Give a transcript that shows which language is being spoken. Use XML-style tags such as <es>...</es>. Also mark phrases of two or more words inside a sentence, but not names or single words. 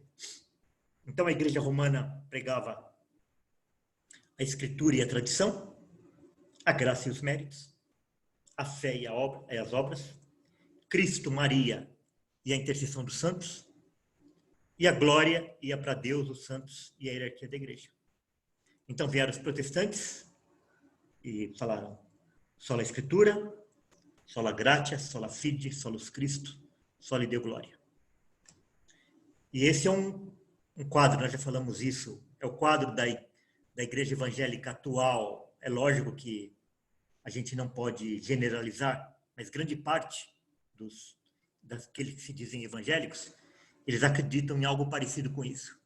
<pt>Então, a igreja romana pregava a escritura e a tradição, a graça e os méritos, a fé e as obras, Cristo, Maria e a intercessão dos santos, e a glória ia para Deus, os santos e a hierarquia da igreja. Então vieram os protestantes e falaram</pt> <la>sola escritura, sola gratia, sola fide, solus Christo, soli Deo gloria.</la> <pt>E esse é um quadro, nós já falamos isso, é o quadro da igreja evangélica atual. É lógico que a gente não pode generalizar, mas grande parte daqueles que se dizem evangélicos, eles acreditam em algo parecido com isso.</pt>